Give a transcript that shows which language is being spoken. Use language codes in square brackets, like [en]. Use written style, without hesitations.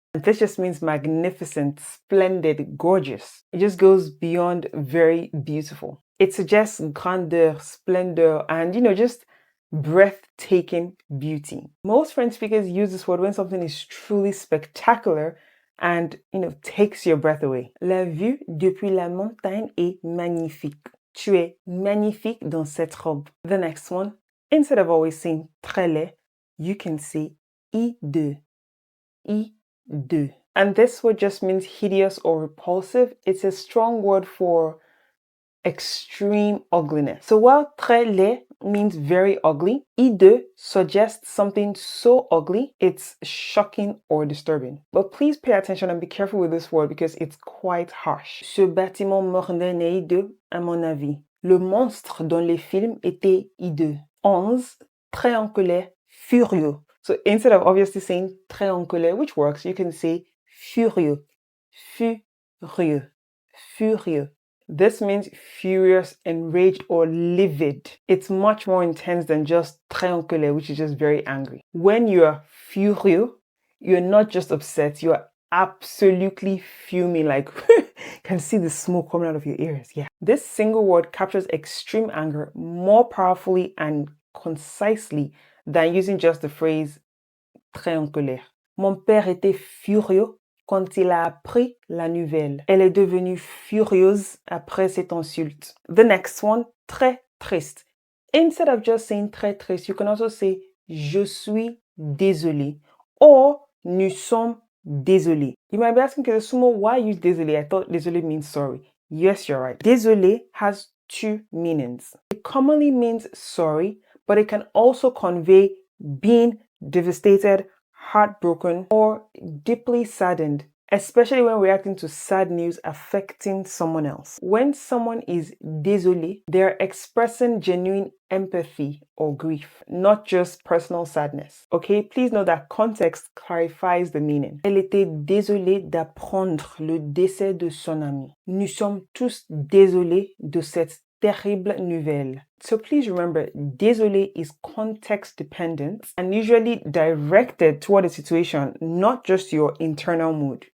[en] And this just means magnificent, splendid, gorgeous. It just goes beyond very beautiful. It suggests grandeur, splendor, and just breathtaking beauty. Most French speakers use this word when something is truly spectacular and takes your breath away. [fr] La vue depuis la montagne est magnifique. Tu es magnifique dans cette robe. [en] The next one, instead of always saying très laid, you can say hideux. [fr] Hideux. [en] And this word just means hideous or repulsive. It's a strong word for extreme ugliness. So while très laid means very ugly, hideux suggests something so ugly it's shocking or disturbing. But please pay attention and be careful with this word because it's quite harsh. [fr] Ce bâtiment moderne est hideux à mon avis. Le monstre dans les films était hideux. [en] 11, très en colère, furieux. So instead of obviously saying très en colère, which works, you can say furieux. [fr] Furieux. Furieux. [en] This means furious, enraged, or livid. It's much more intense than just très en colère, which is just very angry. When you're furieux, you're not just upset, you're absolutely fuming, like you can see the smoke coming out of your ears. Yeah. This single word captures extreme anger more powerfully and concisely than using just the phrase très en colère. [fr] Mon père était furieux quand il a appris la nouvelle. Elle est devenue furieuse après cette insulte. [en] The next one, très triste. Instead of just saying très triste, you can also say [fr] je suis désolé [en] or [fr] nous sommes désolés. [en] You might be asking, Sumo, why use désolé? I thought désolé means sorry. Yes, you're right. Désolé has two meanings. It commonly means sorry, but it can also convey being devastated, heartbroken, or deeply saddened, especially when reacting to sad news affecting someone else. When someone is désolé, they're expressing genuine empathy or grief, not just personal sadness. Okay, please know that context clarifies the meaning. [fr] Elle était désolée d'apprendre le décès de son ami. Nous sommes tous désolés de cette terrible nouvelle. [en] So please remember, désolé is context dependent and usually directed toward a situation, not just your internal mood.